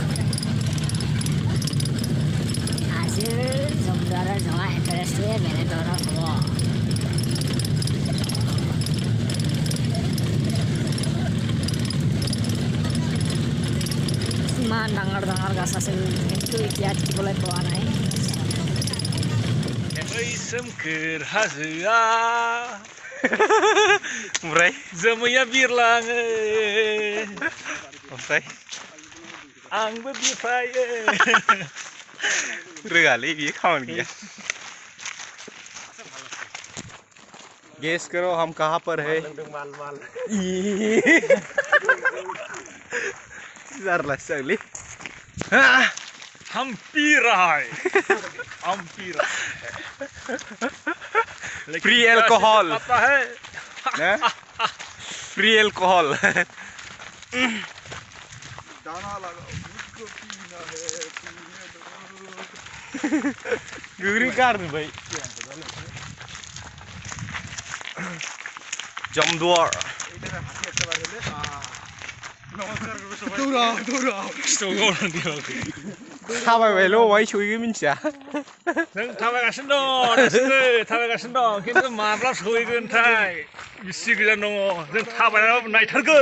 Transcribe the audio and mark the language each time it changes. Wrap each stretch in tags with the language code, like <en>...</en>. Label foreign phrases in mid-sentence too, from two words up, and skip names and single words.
<as>আজিৰ জমদুৱাৰৰ জগা ইণ্টাৰেষ্টটোৱে বেলেগ ধৰণৰ হ'ব। ইমান ডাঙৰ ডাঙৰ গাছ আছিল কিন্তু এতিয়া দেখিবলৈ পোৱা নাই।</as> <brx>सोमखोर हाजोआ ओमफ्राय जोमैया बिरलाङो ओमफ्राय आंबो बिरफायो। रोगालै बियो खामानि गैया।</brx> <hi>गेस करो हम कहाँ पर है?</hi> <brx>जारलासोलै</brx> <hi>हम पी रहा है।</hi> <en>free alcohol</en> <hi>पता है</hi> <en>free alcohol.</en> <hi>दाना लगाओ मुझको पीना है</hi> <brx>गुगरी कार भाई जमदुवार। थाबायबायल' अबाय सहैगोन मिथिया। नों थाबायगासिनो दं खिन्थु माब्ला सहैगोनथाय बिसि गोजान दङ जों थाबायनानै नायथारगोन।</brx>